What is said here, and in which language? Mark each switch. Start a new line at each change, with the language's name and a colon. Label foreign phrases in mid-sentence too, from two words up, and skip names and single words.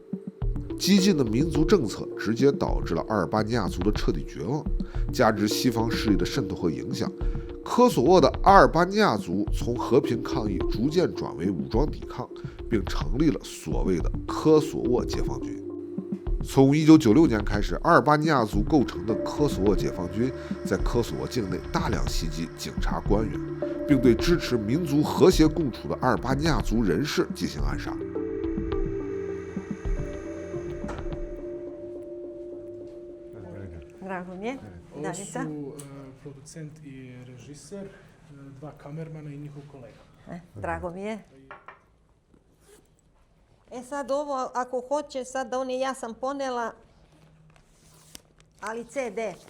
Chinese: 激进的民族政策直接导致了阿尔巴尼亚族的彻底绝望，加之西方势力的渗透和影响，科索沃的阿尔巴尼亚族从和平抗议逐渐转为武装抵抗，并成立了所谓的科索沃解放军。从1996年开始，阿尔巴尼亚族构成的科索沃解放军在科索沃境内大量袭击警察官员，并对支持民族和谐共处的阿尔巴尼亚族人士进行暗杀。
Serbian: Drago mi je. Ovo Danica. su producent i režiser, dva kamermana i njihov kolega. Drago mi je. E sad ovo, ako hoće, sad da ja sam ponela, ali CD.